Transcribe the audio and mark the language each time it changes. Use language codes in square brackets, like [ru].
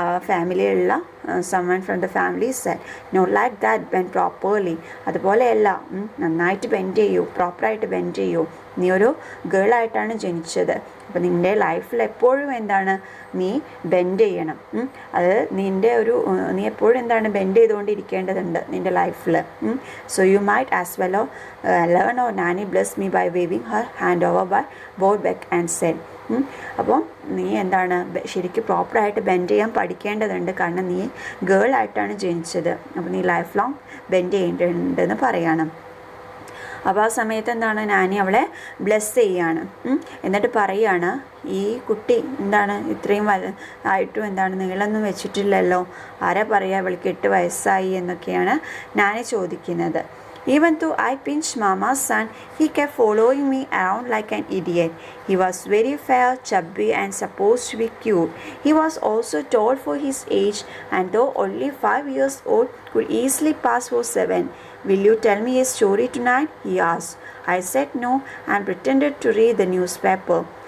[ml] ഫാമിലിയിലുള്ള [en] someone from the family said, no, like that, bend properly. [ml] അതുപോലെയല്ല, നന്നായിട്ട് bend ചെയ്യൂ, പ്രോപ്പറായിട്ട് ബെൻഡ് ചെയ്യൂ. നീ ഒരു ഗേളായിട്ടാണ് ജനിച്ചത്, അപ്പോൾ നിൻ്റെ ലൈഫിൽ എപ്പോഴും എന്താണ് നീ ബെൻഡ് ചെയ്യണം. അത് നീ എപ്പോഴും എന്താണ് ബെൻഡ് ചെയ്തുകൊണ്ടിരിക്കേണ്ടതുണ്ട് നിൻ്റെ ലൈഫിൽ. [en] So you might as well learn or nanny bless me by waving her hand over by both beck and send. [ml] അപ്പോൾ നീ എന്താണ് ശരിക്കും പ്രോപ്പറായിട്ട് ബെൻഡ് ചെയ്യാൻ പഠിക്കേണ്ടതുണ്ട്, കാരണം നീ ഗേളായിട്ടാണ് ജനിച്ചത്, അപ്പോൾ നീ ലൈഫ് ലോങ് ബെൻഡ് ചെയ്യേണ്ടതുണ്ടെന്ന് പറയണം. അപ്പോൾ ആ സമയത്ത് എന്താണ് നാനി അവളെ ബ്ലെസ് ചെയ്യാണ്. എന്നിട്ട് പറയുകയാണ്, ഈ കുട്ടി എന്താണ് ഇത്രയും ആയിട്ടും എന്താണ് നീളമൊന്നും വെച്ചിട്ടില്ലല്ലോ, ആരാ പറയുക ഇവൾക്ക് 8 വയസ്സായി എന്നൊക്കെയാണ് നാനി ചോദിക്കുന്നത്. [en] Even though I pinched Mama's son, he kept following me around like an idiot. He was very fair, chubby and supposed to be cute. He was also tall for his age, and though only 5 years old, could easily pass for 7. Will you tell me a story tonight? He asked. I said no and pretended to read the newspaper.